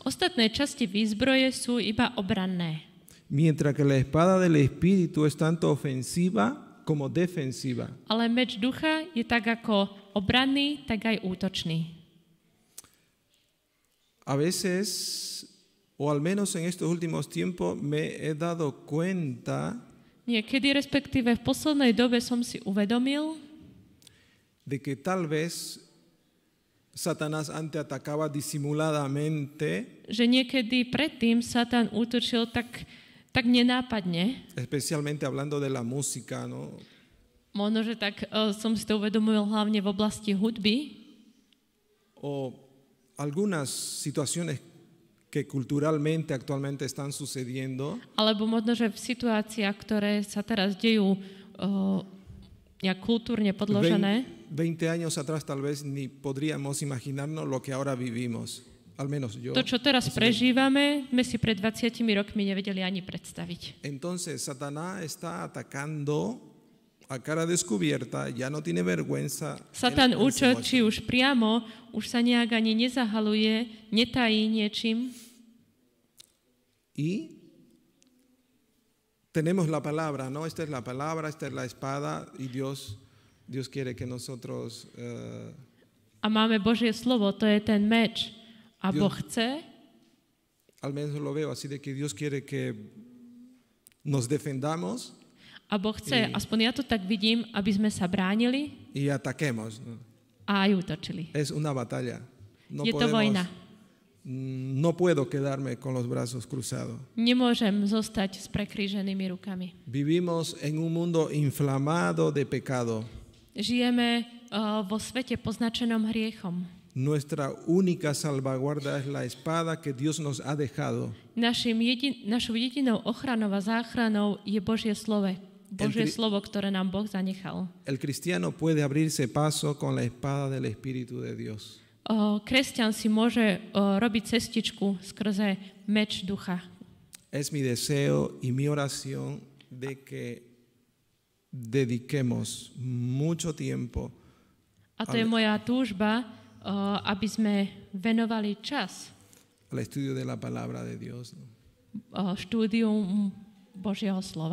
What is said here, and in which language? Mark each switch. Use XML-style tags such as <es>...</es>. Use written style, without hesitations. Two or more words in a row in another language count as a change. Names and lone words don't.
<sk>Ostatné časti výzbroje sú iba obranné.</sk> <es>Mientras que la espada del Espíritu es tanto ofensiva como defensiva.</es> <sk>Ale meč ducha je tak ako obranný, tak aj útočný.</sk> <es>A veces, o al menos en estos últimos tiempos, me he dado cuenta</es> <sk>niekedy, respektíve v poslednej dobe som si uvedomil,</sk> <es>de que tal vez Satanás antes atacaba disimuladamente,</es> <sk>že niekedy predtým Satan útočil tak nenápadne.</sk> <es>especialmente hablando de la música, ¿no?</es> <sk>Možno, že tak som si to uvedomil hlavne v oblasti hudby.</sk> <es>O algunas situaciones que culturalmente actualmente están sucediendo.</es> <sk>Alebo možno, že v situáciách, ktoré sa teraz dejú nejak kultúrne podložené.</sk> <es>20 años atrás tal vez ni podríamos imaginarnos lo que ahora vivimos, al menos yo.</es> <sk>To, čo teraz prežívame, sme si pred 20 rokmi nevedeli ani predstaviť.</sk> <es>Entonces Satanás está atacando a cara descubierta, ya no tiene vergüenza.</es> <sk>Satan</sk> <es>Él se</es> <sk>útočí</sk> <es>muestra.</es> <sk>už priamo, už sa nejak ani nezahaluje, netají niečím.</sk> <es>Y tenemos la palabra, ¿no? Esta es la palabra, esta es la espada y Dios quiere que nosotros</es> <sk>A máme Božie slovo, to je ten meč. A Boh chce,</sk> <es>al menos lo veo así, de que Dios quiere que nos defendamos</es> <sk>aspoň ja to tak vidím, aby sme sa bránili</sk> <es>y ataquemos, ¿no?</es> <sk>a aj útočili.</sk> <es>Es una batalla. No</es> <sk>Je to vojna.</sk> <es>No puedo quedarme con los brazos cruzados.</es> <sk>Nemôžem zostať s prekríženými rukami.</sk> <es>Vivimos en un mundo inflamado de pecado.</es> <sk>Žijeme vo svete poznačenom hriechom.</sk> <es>Nuestra única salvaguarda es la espada que Dios nos ha dejado.</es> <sk>Našou jedinou ochranou a záchranou je Božie slovo. Božie slovo, ktoré nám Boh zanechal.</sk> <es>El cristiano puede abrirse paso con la espada del Espíritu de Dios.</es> <sk>Kresťan si môže robiť cestičku skrze meč ducha.</sk> <es>Es mi deseo y mi oración de que dediquemos mucho tiempo</es> <sk>A to je moja túžba, aby sme venovali čas</sk> <es>al estudio de la palabra de Dios.</es> <sk>štúdium Božieho slova.</sk>